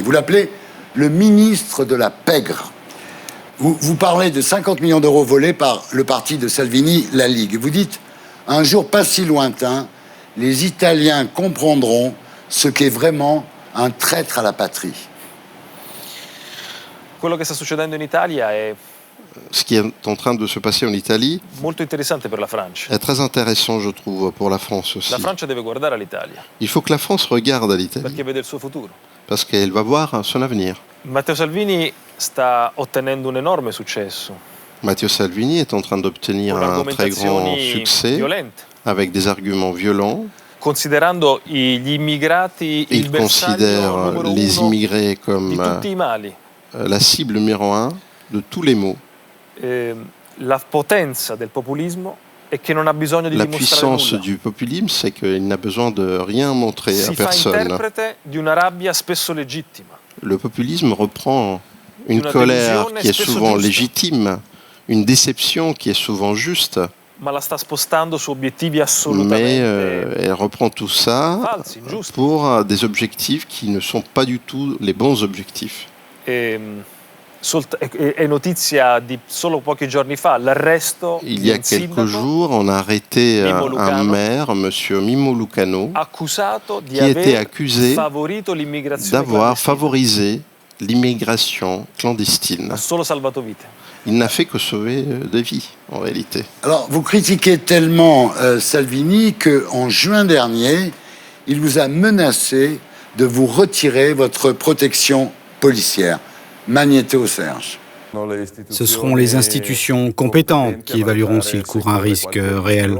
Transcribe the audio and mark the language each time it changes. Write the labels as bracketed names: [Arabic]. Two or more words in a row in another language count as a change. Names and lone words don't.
[French] Vous l'appelez le ministre de la pègre. Vous parlez de 50 millions d'euros volés par le parti de Salvini, la Ligue. Vous dites, un jour pas si lointain, les Italiens comprendront ce qu'est vraiment un traître à la patrie. ce qui est en train de se passer en Italie [Italian] molto interessante per la Francia. [French] est très intéressant, je trouve, pour la France aussi. [Italian] La Francia deve guardare all'Italia. [French] Il faut que la France regarde à l'Italie. [Italian] Perché vede il suo futuro. [French] Parce qu'elle va voir son avenir. [Italian] Matteo Salvini sta ottenendo un enorme successo. [French] Matteo Salvini est en train d'obtenir un très grand succès avec des arguments violents. [Italian] Considerando gli immigrati [French] il considère les immigrés comme [Italian] di tutti i mali. [French] La cible numéro 1 de tous les maux. [Italian] La potenza del populismo è che non ha bisogno di [French] la [Italian] dimostrare [French] puissance [Italian] nulla. [French] du populisme, c'est qu'il n'a besoin de rien montrer à personne. [Italian] Si fa interprete di una rabbia spesso legittima. [French] Le populisme reprend une colère qui est souvent légitime, une déception qui est souvent juste. [Italian] Ma la sta spostando su obiettivi assolutamente [French] Mais elle reprend tout ça [Italian] falsi, giusti. [French] pour des objectifs qui ne sont pas du tout les bons objectifs. [Italian] È notizia di solo pochi giorni fa l'arresto [French] Il y a quelques jours, on a arrêté un maire, monsieur Mimmo Lucano, qui était accusé d'avoir favorisé l'immigration clandestine. [Italian] Ha solo salvato vite. [French] Il n'a fait que sauver des vies, en réalité. Alors, vous critiquez tellement Salvini qu'en juin dernier, il vous a menacé de vous retirer votre protection policière. Magnéto Serge. Ce seront les institutions compétentes qui évalueront s'il court un risque réel.